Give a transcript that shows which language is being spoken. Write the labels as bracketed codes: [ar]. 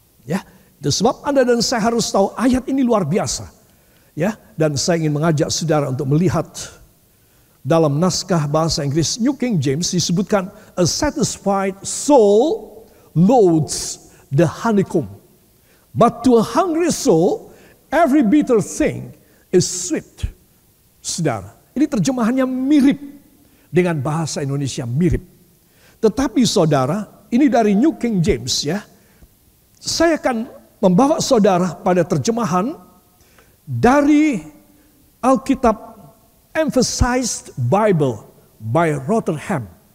[id] Ya, itu sebab Anda dan saya harus tahu ayat ini luar biasa. Ya, dan saya ingin mengajak saudara untuk melihat dalam naskah bahasa Inggris New King James disebutkan [en] a satisfied soul loathes the honeycomb. But to a hungry soul, every bitter thing is sweet. [id] Saudara, ini terjemahannya mirip dengan bahasa Indonesia, mirip. Tetapi saudara, ini dari New King James ya. Saya akan membawa saudara pada terjemahan dari Alkitab Emphasized Bible by Rotherham.